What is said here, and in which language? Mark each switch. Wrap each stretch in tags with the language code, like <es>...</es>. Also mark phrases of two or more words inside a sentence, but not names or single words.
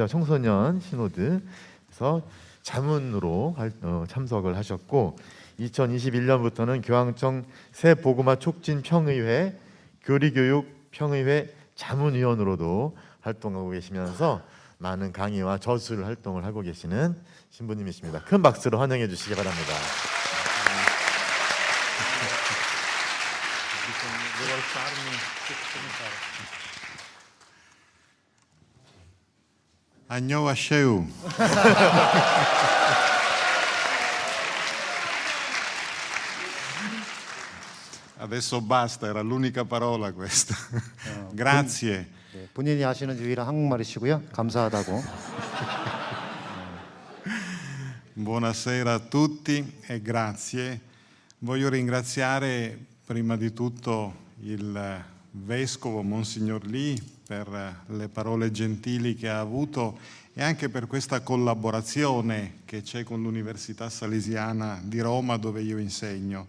<ko>청소년 시노드에서 자문으로 참석을 하셨고 2021년부터는 교황청 새 복음화 촉진 평의회 교리교육 평의회 자문위원으로도 활동하고 계시면서 많은 강의와 저술 활동을 하고 계시는 신부님이십니다. 큰 박수로 환영해 주시기 바랍니다. 안녕하세요.</ko> <it>Adesso basta, era l'unica parola questa. Grazie.</it> <ko>네, 본인이 하시는 유일한 한국말이시고요. 감사하다고.</ko> <it>Buonasera a tutti e grazie. Voglio ringraziare prima di tutto il Vescovo Monsignor Lee per le parole gentili che ha avuto e anche per questa collaborazione che c'è con l'Università Salesiana di Roma dove io insegno.</it>